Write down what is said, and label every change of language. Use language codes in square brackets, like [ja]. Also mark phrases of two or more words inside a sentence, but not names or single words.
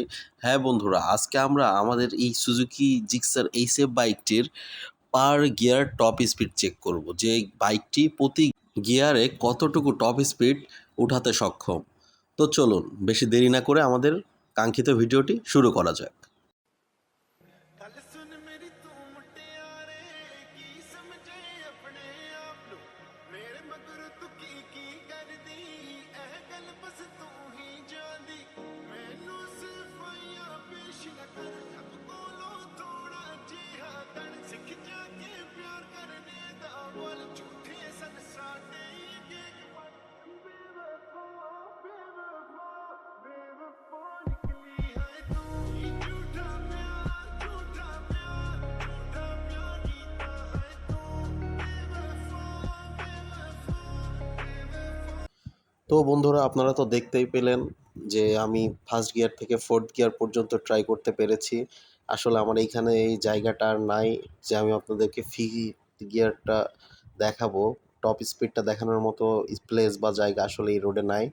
[bn] হ্যাঁ বন্ধুরা, আজকে আমরা আমাদের এই সুজুকি জিক্সার এইচএফ বাইকটির [en] per gear top speed [bn] চেক করব, যে বাইকটি প্রতি গিয়ারে কতটুকু টপ স্পিড উঠাতে সক্ষম। তো চলুন বেশি দেরি না করে আমাদের কাঙ্ক্ষিত ভিডিওটি শুরু করা যাক। [pa] ਗੱਲ ਸੁਣ ਮੇਰੀ ਤੂੰ ਮੁਟਿਆਰੇ ਕੀ ਸਮਝੇ ਆਪਣੇ ਆਪ ਨੂੰ ਮੇਰੇ ਮਗਰ ਤੂੰ ਕੀ ਕਰਦੀ ਇਹ ਗੱਲ ਬਸ ਤੂੰ ਹੀ ਜਾਣਦੀ ਮੈਨੂੰ ਸਿਫਾਈਆਂ ਪੇਸ਼ ਨਾ ਕਰ ਰੱਬ ਕੋਲੋਂ ਥੋੜਾ ਜਿਹਾ ਤਣ ਸਿੱਖ ਜਾ ਕੇ ਪਿਆਰ ਕਰਨੇ ਦਾ ਬੋਲ ਝੂਠੇ ਸਨ ਸਾਡੇ ਅੱਗੇ ਬੇਵਫਾ ਬੇਵਫਾ ਬੇਵਫਾ ਨਿਕਲੀ ਹੈ ਤੂੰ ਹੀ ਝੂਠਾ ਪਿਆਰ ਝੂਠਾ ਪਿਆਰ ਝੂਠਾ ਪਿਆਰ ਕੀਤਾ ਹੈ ਤੂੰ ਬੇਵਫਾ ਬੇਵਫਾ ਬੇਵਫਾ। [bn] তো বন্ধুরা, আপনারা তো দেখতেই পেলেন যে আমি [en] first gear [bn] থেকে [en] fourth gear [bn] পর্যন্ত ট্রাই করতে পেরেছি। আসলে আমার এইখানে এই জায়গাটা আর নাই যে আমি আপনাদেরকে [en] fifth gear [bn] দেখাবো, [en] top speed [bn] দেখানোর মতো প্লেস বা জায়গা আসলে এই রোডে নাই।